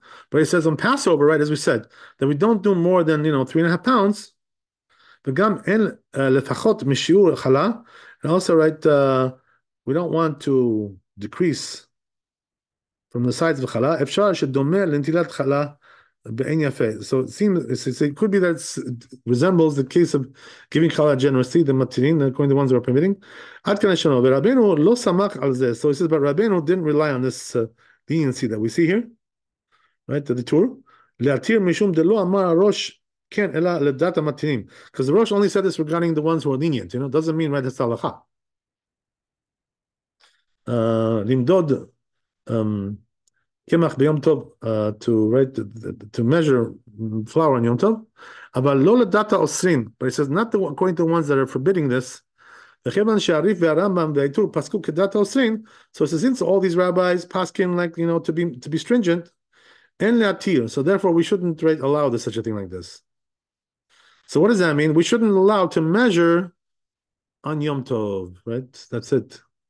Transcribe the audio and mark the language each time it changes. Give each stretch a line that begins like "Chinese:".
English: But it says on Passover, right, as we said, that we don't do more than 3.5 pounds.
Hebrew: וגם אין לפחות משיעור חלה,
English: and also, right, we don't want to decrease from the sides of chala.
Hebrew: אפשר שדומה לנטילת חלה בעין יפה.
English: So it could be that it resembles the case of giving chala generously, the matirin, according to the ones who are permitting.
Hebrew: עד כאן יש לנו, ורבנו לא סמך על זה.
English: So he says, but Rabbeinu didn't rely on this leniency that we see here, right, the tour.
Hebrew: להתיר משום דלא אמר הראש כן, אלא לדת המתינים.
English: Because the Rosh only said this regarding the ones who are lenient, doesn't mean, right, that's halacha.
Hebrew: למדוד קמח ביום טוב,
English: to measure flour on
Hebrew: יום טוב, אבל לא לדת האוסרים.
English: But it says not according to the ones that are forbidding this.
Hebrew: וכיוון שהריף והרמב"ם והעיטור פסקו כדת האוסרים,
English: so it says since all these rabbis paskin like, to be stringent,
Hebrew: אין להתיר,
English: so therefore we shouldn't, right, allow such a thing like this. So what does that mean? We shouldn't allow to measure on Yom Tov, right? That's it.